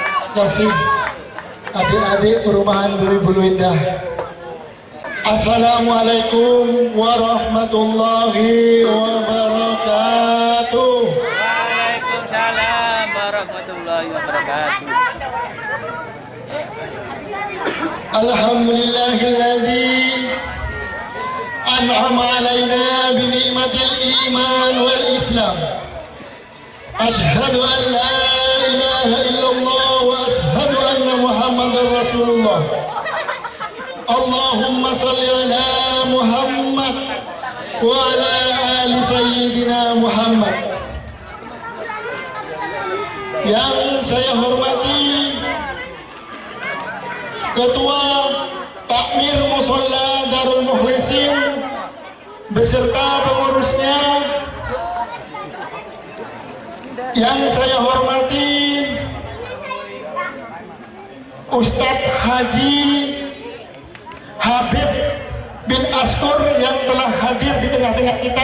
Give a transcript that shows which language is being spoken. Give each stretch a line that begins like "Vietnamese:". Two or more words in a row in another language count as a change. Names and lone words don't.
Indonesian: kasih adik-adik perumahan Bumi Bulu Indah.
Arabic: السلام عليكم ورحمة الله وبركاته. وعليكم السلام ورحمة الله وبركاته. الحمد لله الذي أنعم علينا بنعمة الإيمان والإسلام. أشهد أن لا إله إلا الله وأشهد أن محمدا رسول الله. اللهم صل على محمد وعلى آل سيدنا محمد.
Indonesian: Yang saya hormati Ketua Takmir Musholla Darul Mukhlisin beserta pengurusnya. Yang saya hormati Ustadz Haji Habib bin Askur yang telah hadir di tengah-tengah kita.